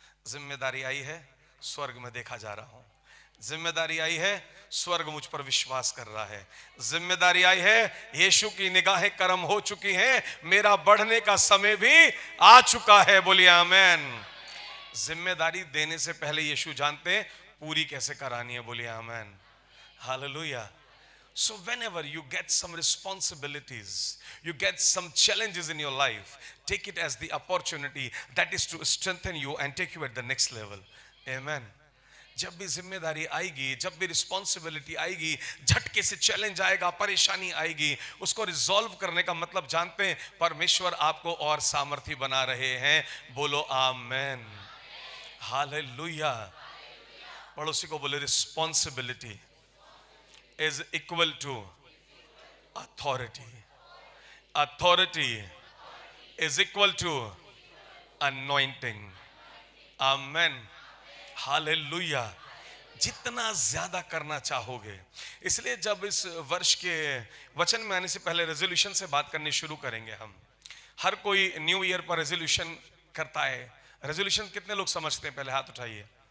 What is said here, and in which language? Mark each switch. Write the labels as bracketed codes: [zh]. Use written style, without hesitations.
[hi] जिम्मेदारी आई है, स्वर्ग में देखा जा रहा हूं। जिम्मेदारी आई है, स्वर्ग मुझ पर विश्वास कर रहा है। जिम्मेदारी आई है, यीशु की निगाहें करम हो चुकी हैं, मेरा बढ़ने का समय भी आ चुका है। बोलिए आमेन। जिम्मेदारी देने से पहले यीशु जानते हैं पूरी कैसे करानी है। बोलिए आमेन। Hallelujah. [en] So whenever you get some responsibilities, you get some challenges in your life, take it as the opportunity that is to strengthen you and take you at the next level. Amen. [hi] जब भी जिम्मेदारी आएगी, जब भी responsibility आएगी, झटके से challenge आएगा, परेशानी आएगी, उसको रिजॉल्व करने का मतलब जानते हैं, परमेश्वर आपको और सामर्थी बना रहे हैं। बोलो आमेन। हालेलुया। पड़ोसी को बोले, [en] Responsibility is equal to authority. Authority is equal to anointing. Amen. Hallelujah. [hi] जितना ज्यादा करना चाहोगे, इसलिए जब इस वर्ष के वचन में आने से पहले रेजोल्यूशन से बात करनी शुरू करेंगे हम। हर कोई न्यू ईयर पर रेजोल्यूशन करता है। रेजोल्यूशन कितने लोग समझते हैं? पहले हाथ उठाइए।